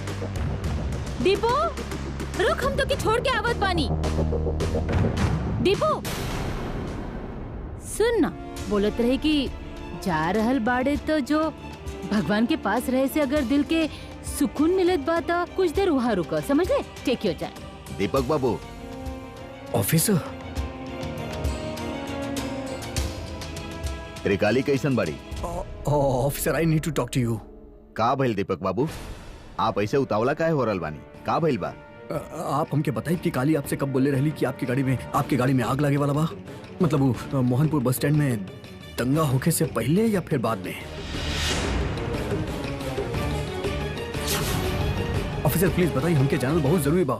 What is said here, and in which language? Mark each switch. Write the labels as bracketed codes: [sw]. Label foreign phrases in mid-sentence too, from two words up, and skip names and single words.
[bho] दीपू रुक, हम तो के छोड़ के आवत बानी। दीपू सुन ना, बोलत रहे कि जा रहल बाड़े तो जो भगवान के पास रहे से अगर दिल के सुकून मिलत बा तो कुछ देर वहाँ रुको, समझ ले? [en] take your time. [bho] दीपक बाबू। ऑफिसर त्रिकाली कैसन बड़ी? [en] officer I need to talk to you. [bho] का भइल दीपक बाबू? आप ऐसे उतावला काहे हो रहल बानी? का भइल बा? आप हमके बताइए कि काली आपसे कब बोले रहली कि आपकी गाड़ी में आग लगे वाला बा? मतलब वो मोहनपुर बस स्टैंड में दंगा होके से पहले या फिर बाद में? [en] officer please [bho] बताइए, हमके जानल बहुत जरूरी बा।